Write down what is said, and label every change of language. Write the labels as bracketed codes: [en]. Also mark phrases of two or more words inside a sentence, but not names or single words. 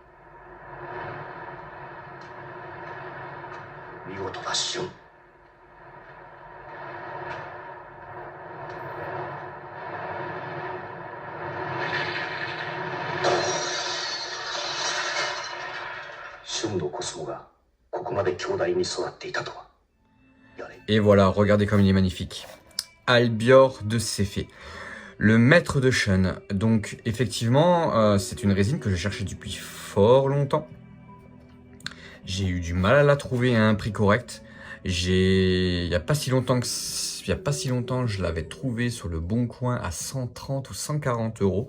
[ja] 見事だ、シュン。シュンのコスモがここまで強大に育っていたとは。 [fr] Et voilà, regardez comme il est magnifique. Albior de Céphée, le maître de Shun. Donc effectivement, c'est une résine que je cherchais depuis fort longtemps. J'ai eu du mal à la trouver à un prix correct. Il y a pas si longtemps, je l'avais trouvé sur le Bon Coin à 130 ou 140 euros.